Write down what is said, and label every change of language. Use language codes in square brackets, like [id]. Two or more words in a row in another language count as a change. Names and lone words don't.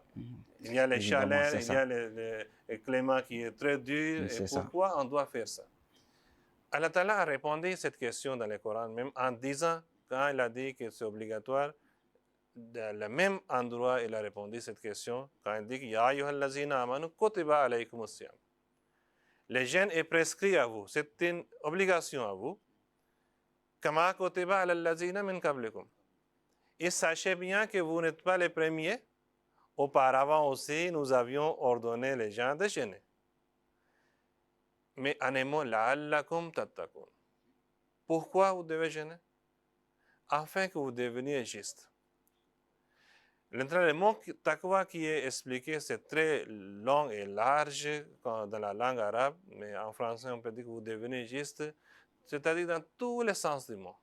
[fr] Il y a les chaleurs, il y a le climat qui est très dur. Et pourquoi on doit faire ça? Allah Ta'ala a répondu à cette question dans le Coran, même en disant, quand il a dit que c'est obligatoire, dans le même endroit, il a répondu à cette question quand il dit [ar] يا أيها الذين آمنوا كتب عليكم الصيام. [fr] Le jeûne est prescrit à vous, c'est une obligation à vous. [ar] كما كتب على الذين من قبلكم. [fr] Et sachez bien que vous n'êtes pas les premiers. Auparavant aussi, nous avions ordonné les gens de jeûner. Mais en un mot, [ar] لعلكم تتقون. [fr] Pourquoi vous devez jeûner? Afin que vous deveniez justes. Le mot taqwa qui est expliqué, c'est très long et large dans la langue arabe, mais en français, on peut dire que vous devenez juste, c'est-à-dire dans tous les sens du mot.